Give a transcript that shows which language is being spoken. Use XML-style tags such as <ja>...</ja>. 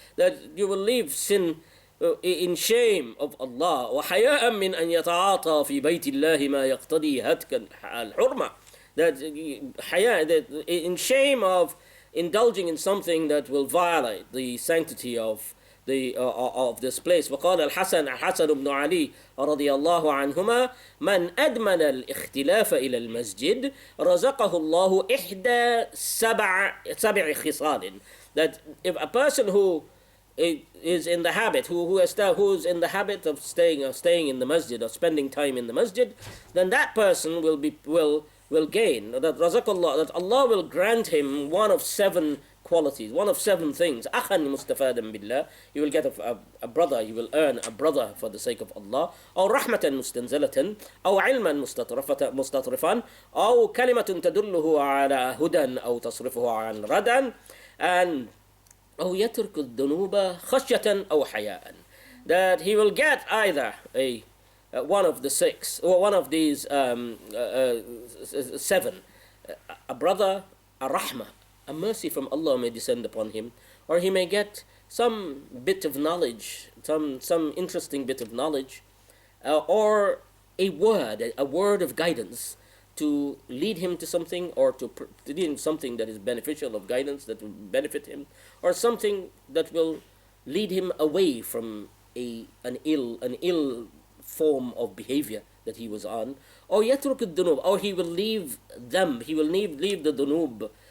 <en>That you will leave sin in shame of Allah.</en> <ar>وَحَيَاءً مِّنْ أَنْ يَتَعَاطَى فِي بَيْتِ اللَّهِ مَا يَقْتَضِي هَتْكَ الْحُرْمَةِ.</ar> <en>That in shame of indulging in something that will violate the sanctity of this place.</en> <ar>وقال الحسن بن علي رضي الله عنهما من أدمن الاختلاف إلى المسجد رزقه الله إحدى سبع خصال.</ar> <en>That if a person who is in the habit, who's in the habit of staying in the masjid or spending time in the masjid, then that person will gain that razaqallah, that Allah will grant him one of seven qualities, one of seven things.</en> <ar>أخا مستفادا بالله,</ar> <en>you will get a brother, you will earn a brother for the sake of Allah.</en> <ar>أو رحمة مستنزلة, أو علما مستطرفا, أو كلمة تدله على هدى أو تصرفه عن ردى, and أو يترك الذنوب خشية أو حياء.</ar> <en>That he will get either a one of the six, or one of these seven, a brother, a rahmah, a mercy from Allah may descend upon him, or he may get some bit of knowledge, some interesting bit of knowledge, or a word of guidance to lead him to something, or to lead him to something that is beneficial, of guidance that will benefit him, or something that will lead him away from an ill form of behavior that he was on, or yatruk al-dunub, or he will leave them, he will leave the dunub,</en>